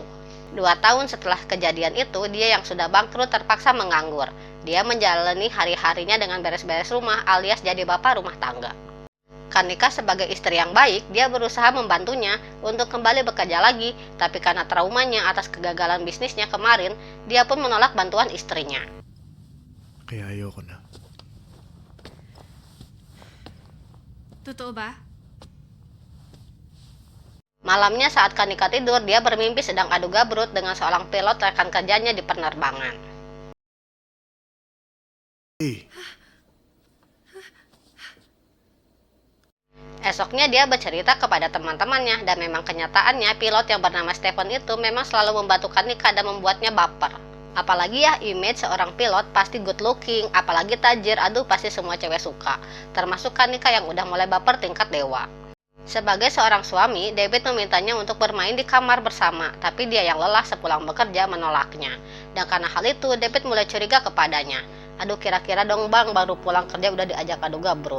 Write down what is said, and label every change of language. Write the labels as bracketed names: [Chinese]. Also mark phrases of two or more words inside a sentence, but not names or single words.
[Indonesian] 2 tahun setelah kejadian itu, dia yang sudah bangkrut terpaksa menganggur. Dia menjalani hari-harinya dengan beres-beres rumah alias jadi bapak rumah tangga. Kanika sebagai istri yang baik, dia berusaha membantunya untuk kembali bekerja lagi, tapi karena traumanya atas kegagalan bisnisnya kemarin, dia pun menolak bantuan istrinya. [Filipino] Kaya ayoko na. Totoo ba? [Indonesian] Malamnya saat Kanika tidur, dia bermimpi sedang adu gabrut dengan seorang pilot rekan kerjanya di penerbangan. Hey, Esoknya dia bercerita kepada teman-temannya dan memang kenyataannya pilot yang bernama Stephen itu memang selalu membantu Kanika dan membuatnya baper. Apalagi ya image seorang pilot pasti [English] good looking, [Indonesian] apalagi tajir, aduh pasti semua cewek suka. Termasuk Kanika yang udah mulai baper tingkat dewa. Sebagai seorang suami, David memintanya untuk bermain di kamar bersama, tapi dia yang lelah sepulang bekerja menolaknya. Dan karena hal itu, David mulai curiga kepadanya. Aduh kira-kira dong bang, baru pulang kerja udah diajak adu gabrut.